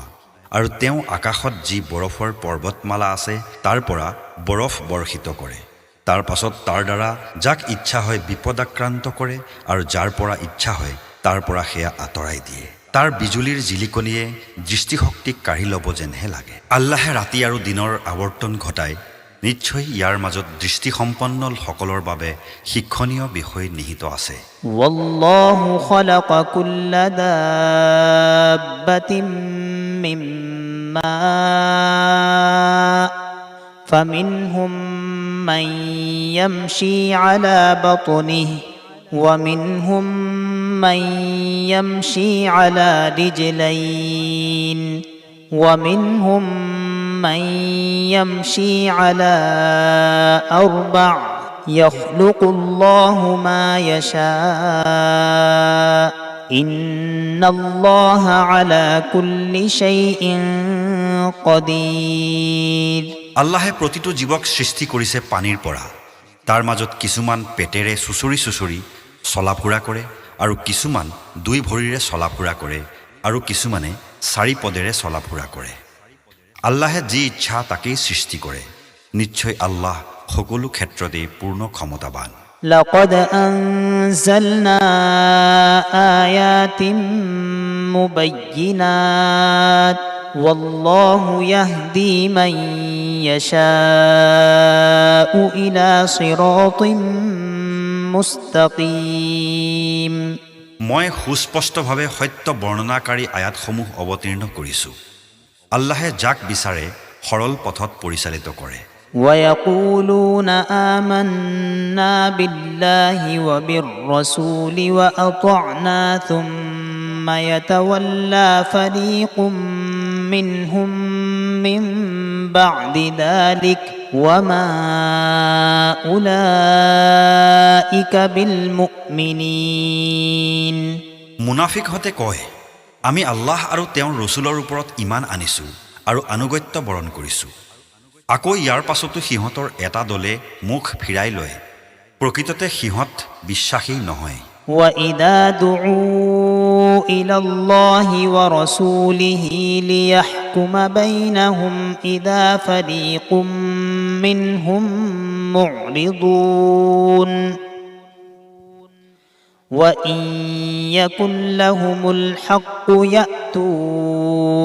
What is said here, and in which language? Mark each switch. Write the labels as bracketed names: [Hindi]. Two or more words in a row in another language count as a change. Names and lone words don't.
[Assamese] আৰু তেওঁ আকাশত যি বৰফৰ পৰ্বতমালা আছে তাৰ পৰা বৰফ বৰ্ষিত কৰে, তাৰ পাছত তাৰ দ্বাৰা যাক ইচ্ছা হয় বিপদাক্ৰান্ত কৰে আৰু যাৰ পৰা ইচ্ছা হয় তাৰ পৰা সেয়া আঁতৰাই দিয়ে। তাৰ বিজুলীৰ জিলিকনিয়ে দৃষ্টিশক্তিক কাঢ়ি ল'ব যেনহে লাগে। আল্লাহে ৰাতি আৰু দিনৰ আৱৰ্তন ঘটায়। নিশ্চয় ইয়াৰ মাজত দৃষ্টিসম্পন্ন সকলৰ বাবে শিক্ষণীয় বিষয় নিহিত আছে। [Arabic] والله خلق كل دابة من ماء فمنهم من يمشي على بطنه ومنهم من يمشي على رجلين ومنهم من يمشي على أربع يخلق الله ما يشاء إن الله على كل شيء قدير [Assamese] আল্লাহে প্ৰতিটো জীৱক সৃষ্টি কৰিছে পানীৰ পৰা। তাৰ মাজত কিছুমান পেটেৰে চুচৰি চুচৰি চলাফুৰা কৰে আৰু কিছুমান দুই ভৰিৰে চলাফুৰা কৰে আৰু কিছুমানে চাৰি পদেৰে চলাফুৰা কৰে। আল্লাহে যি ইচ্ছা তাকেই সৃষ্টি কৰে। নিশ্চয় আল্লাহ সকলো ক্ষেত্ৰতে পূৰ্ণ ক্ষমতাবান। [Arabic] لقد أنزلنا آيات مبينات والله يهدي من يشاء إلى صراط مستقيم [Assamese] মই সুস্পষ্টভাৱে সত্য বৰ্ণনাকাৰী আয়াতসমূহ অৱতীৰ্ণ কৰিছোঁ। আল্লাহে যাক বিচাৰে সৰল পথত পৰিচালিত কৰে। [Arabic] ويقولون آمنا بالله وبالرسول وأطعنا ثم يتولى فريق منهم من بعد ذلك وما أولئك بالمؤمنين [Assamese] মুনাফিকহঁতে কয়, আমি আল্লাহ আৰু তেওঁৰ ৰসুলৰ ওপৰত ইমান আনিছোঁ আৰু আনুগত্য বৰণ কৰিছোঁ। আকৌ ইয়াৰ পাছতো সিহঁতৰ এটা দলে মুখ ফিৰাই লয়। প্ৰকৃততে সিহঁত বিশ্বাসী নহয়। [Arabic] وإذا دعوا إلى الله ورسوله ليحكم بينهم إذا فريق منهم معرضون وإن يكن لهم الحق يأتوا